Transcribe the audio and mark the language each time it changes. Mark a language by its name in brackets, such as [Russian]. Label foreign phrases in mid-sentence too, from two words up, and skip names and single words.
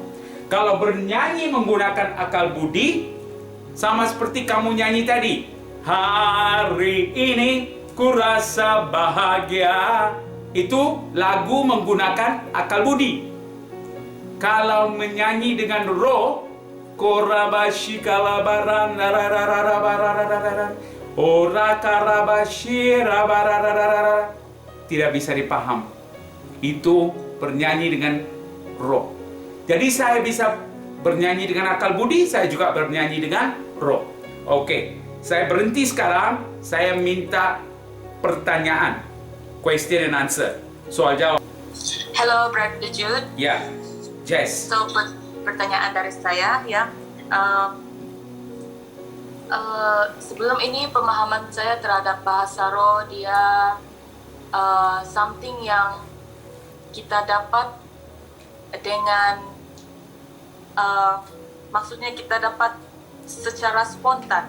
[Indonesian] Kalau bernyanyi menggunakan akal budi, sama seperti kamu nyanyi tadi. Hari ini ku rasa bahagia. Itu lagu menggunakan akal budi. Kalau menyanyi dengan roh, korabashi kalabaran ora karabashi rabarararara, tidak bisa dipaham. Itu bernyanyi dengan roh. Jadi saya bisa bernyanyi dengan akal budi, saya juga bernyanyi dengan roh. Saya berhenti sekarang. Saya minta pertanyaan, [English] question and answer, [Indonesian] soal jawab. [English] Hello, Brother Jude. [Indonesian] Ya, Jess. So, pertanyaan dari saya ya, Sebelum ini pemahaman saya terhadap bahasa roh dia something yang kita dapat dengan maksudnya kita dapat secara spontan.